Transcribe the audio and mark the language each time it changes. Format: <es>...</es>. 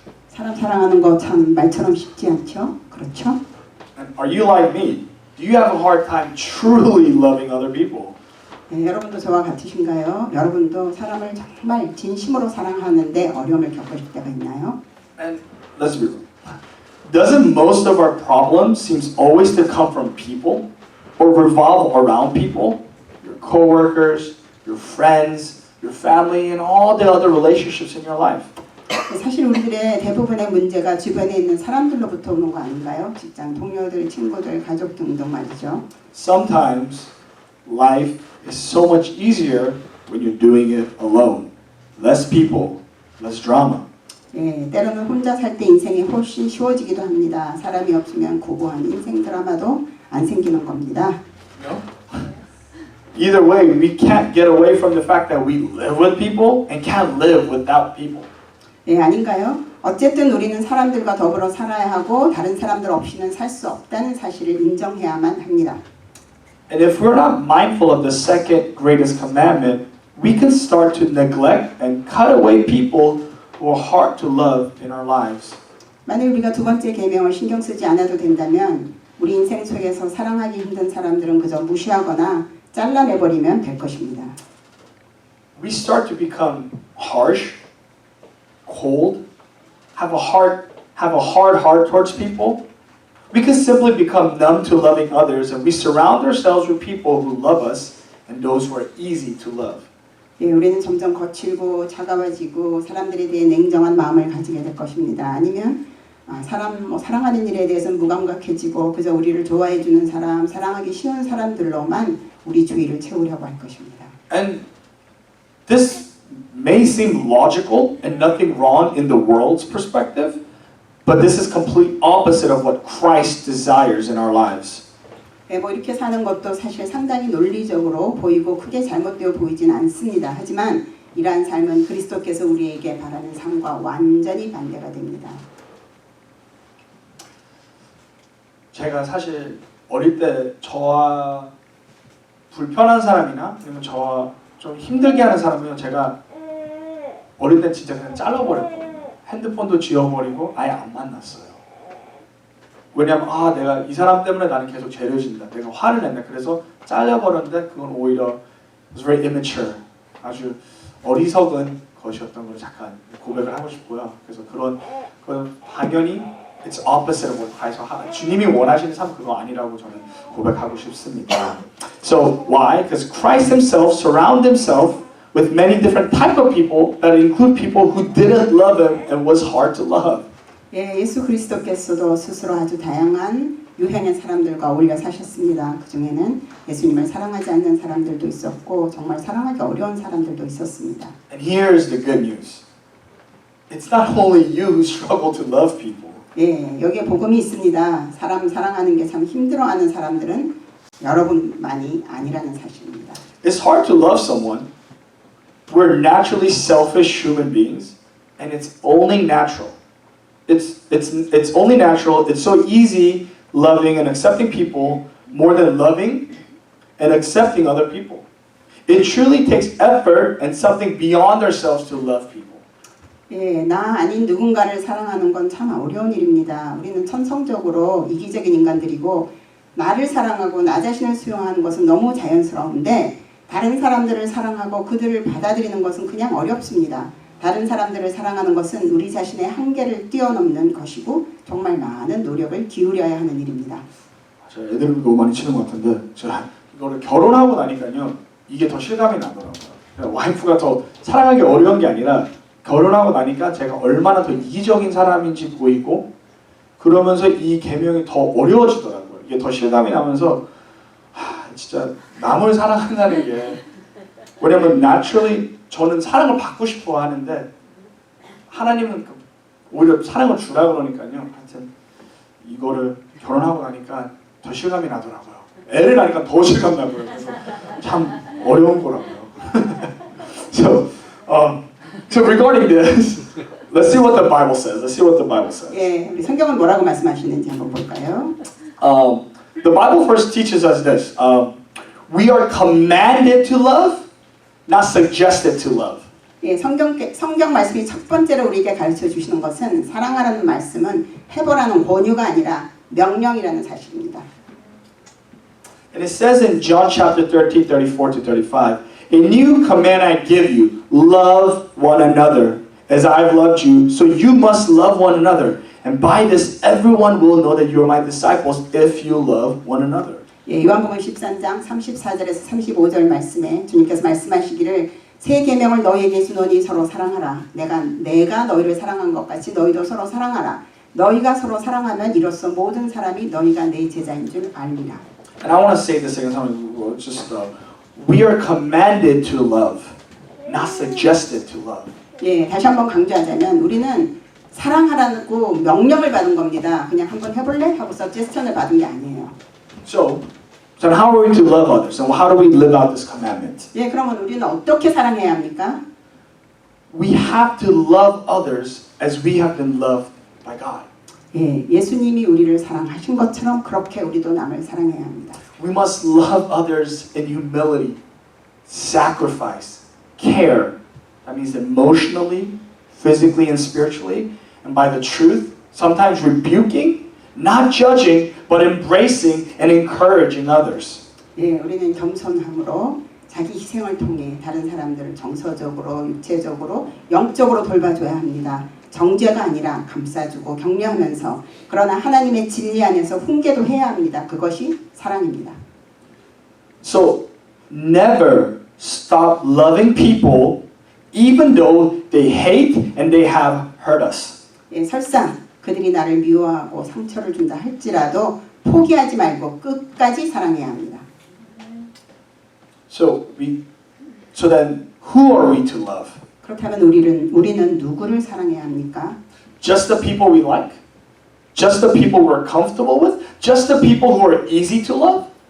<ko>사람 사랑하는 거 참 말처럼 쉽지 않죠? 그렇죠?</ko> <en>And are you like me? Do you have a hard time truly loving other people?</en> <ko>네, 여러분도 저와 같으신가요? 여러분도 사람을 정말 진심으로 사랑하는데 어려움을 겪으실 때가 있나요?</ko> <en>And let's be real. Doesn't most of our problems seems always to come from people or revolve around people? Your coworkers, your friends, your family, and all the other relationships in your life.</en> <ko>사실 우리들의 대부분의 문제가 주변에 있는 사람들로부터 오는 거 아닌가요? 직장 동료들, 친구들, 가족 등등 말이죠.</ko> <en>Sometimes life is so much easier when you're doing it alone. Less people, less drama.</en> <ko>예, 때로는 혼자 살 때 인생이 훨씬 쉬워지기도 합니다. 사람이 없으면 고고한 인생 드라마도 안 생기는 겁니다.</ko> <en>No? Either way, we can't get away from the fact that we live with people and can't live without people.</en> <ko>예, 아닌가요? 어쨌든 우리는 사람들과 더불어 살아야 하고 다른 사람들 없이는 살 수 없다는 사실을 인정해야만 합니다.</ko> <en>And if we're not mindful of the second greatest commandment, we can start to neglect and cut away people who are hard to love in our lives.</en> <ko>만일 우리가 두 번째 계명을 신경 쓰지 않아도 된다면 우리 인생 속에서 사랑하기 힘든 사람들은 그저 무시하거나 잘라내버리면 될 것입니다.</ko> <en>We start to become harsh, cold, have a hard heart towards people. We can simply become numb to loving others, and we surround ourselves with people who love us and those who are easy to love.</en> <ko>예, 우리는 점점 거칠고 차가워지고 사람들에 대해 냉정한 마음을 가지게 될 것입니다. 아니면 사랑하는 일에 대해서는 무감각해지고 그저 우리를 좋아해 주는 사람, 사랑하기 쉬운 사람들로만 우리 주위를 채우려고 할 것입니다.</ko> <en>And this may seem logical and nothing wrong in the world's perspective, but this is complete opposite of what Christ desires in our lives.</en> <ko>네, 뭐 이렇게 사는 것도 사실 상당히 논리적으로 보이고 크게 잘못되어 보이진 않습니다. 하지만 이러한 삶은 그리스도께서 우리에게 바라는 삶과 완전히 반대가 됩니다. 제가 사실 어릴 때 저와 불편한 사람이나 아니면 저와 좀 힘들게 하는 사람은 제가 어릴 때 진짜 그냥 잘라버렸거든요. 핸드폰도 지워버리고 아예 안 만났어요. 왜냐면 내가 이 사람 때문에 나는 계속 죄를 진다. 내가 화를 낸다. 그래서 잘라버렸는데 그건 오히려</ko> <en>was very immature.</en> <ko>아주 어리석은 것이었던 걸 잠깐 고백을 하고 싶고요. 그래서 그건 당연히</ko> <en>it's opposite of what Christ</en> <ko>주님이 원하시는 삶 그거 아니라고 저는 고백하고 싶습니다.</ko> <en>So why? Because Christ Himself surround Himself with many different type of people that include people who didn't love Him and was hard to love.</en> <ko>예, 예수 그리스도께서도 스스로 아주 다양한 유형의 사람들과 어울려 사셨습니다. 그 중에는 예수님을 사랑하지 않는 사람들도 있었고 정말 사랑하기 어려운 사람들도 있었습니다.</ko> <en>And here's the good news. It's not only you who struggle to love people.</en> <ko>예, 여기에 복음이 있습니다. 사람 사랑하는 게 참 힘들어하는 사람들은 여러분만이 아니라는 사실입니다.</ko> <en>It's hard to love someone. We're naturally selfish human beings, and it's only natural. It's only natural. It's so easy loving and accepting people more than loving and accepting other people. It truly takes effort and something beyond ourselves to love people.</en> <ko>예, 나 아닌 누군가를 사랑하는 건 참 어려운 일입니다. 우리는 천성적으로 이기적인 인간들이고 나를 사랑하고 나 자신을 수용하는 것은 너무 자연스러운데 다른 사람들을 사랑하고 그들을 받아들이는 것은 그냥 어렵습니다. 다른 사람들을 사랑하는 것은 우리 자신의 한계를 뛰어넘는 것이고 정말 많은 노력을 기울여야 하는 일입니다. 제가 애들을 너무 많이 치는 것 같은데 제가 이거를 결혼하고 나니까요 이게 더 실감이 나더라고요. 와이프가 더 사랑하기 어려운 게 아니라 결혼하고 나니까 제가 얼마나 더 이기적인 사람인지 보이고 그러면서 이 계명이 더 어려워지더라고요. 이게 더 실감이 나면서 진짜 남을 사랑한다는 게 왜냐면 naturally 저는 사랑을 받고 싶어 하는데 하나님은 오히려 사랑을 주라 그러니까요. 하여튼 이거를 결혼하고 나니까 더 실감이 나더라고요. 애를 낳으니까 더 실감 나고요. 그래서 참 어려운 거라고요.</ko> <en>So regarding this, let's see what the Bible says. Let's see what the Bible says.</en> <ko>예, 우리 성경은 뭐라고 말씀하시는지 한번 볼까요?</ko> <en>The Bible first teaches us this. We are commanded to love, not suggested to love.</en> <ko>예, 성경 말씀이 첫 번째로 우리에게 가르쳐 주시는 것은 사랑하라는 말씀은 해보라는 권유가 아니라 명령이라는 사실입니다.</ko> <en>And it says in John chapter 13, 34 to 35, A new command I give you, love one another. As I've loved you, so you must love one another. And by this everyone will know that you are my disciples if you love one another.</en> <ko>예, 요한복음 13장 34절에서 35절 말씀에 주님께서 말씀하시기를 새 계명을 너희에게 주노니 서로 사랑하라. 내가 너희를 사랑한 것 같이 너희도 서로 사랑하라. 너희가 서로 사랑하면 이로써 모든 사람이 너희가 내 제자인 줄 알리라.</ko> <en>And I want to say this again. We are commanded to love, not suggested to love.</en> <ko>예, 다시 한번 강조하자면 우리는 사랑하라고 명령을 받은 겁니다. 그냥 한번 해볼래? 하고 서제스천을 받은 게 아니에요.</ko> <en>So how are we to love others? And how do we live out this commandment?</en> <ko>예, 그러면 우리는 어떻게 사랑해야 합니까?</ko> <en>We have to love others as we have been loved by God.</en> <ko>예, 예수님이 우리를 사랑하신 것처럼 그렇게 우리도 남을 사랑해야 합니다.</ko> <en>We must love others in humility, sacrifice, care. That means emotionally, physically, and spiritually. And by the truth, sometimes rebuking, not judging, but embracing and encouraging others.</en> <ko>예, 우리는 겸손함으로 자기 희생을 통해 다른 사람들을 정서적으로, 육체적으로, 영적으로 돌봐줘야 합니다. 정죄가 아니라 감싸주고 격려하면서 그러나 하나님의 진리 안에서 훈계도 해야 합니다. 그것이 사랑입니다.</ko> <en>So never stop loving people even though they hate and they have hurt us.</en> <ko>예, 설사 그들이 나를 미워하고 상처를 준다 할지라도 포기하지 말고 끝까지 사랑해야 합니다.</ko> <en>So then who are we to love?</en> <ko>그렇다면 우리는 누구를 사랑해야 합니까?</ko> <en>Just the people we like? Just the people we're comfortable with? Just the people who are easy to love?</en>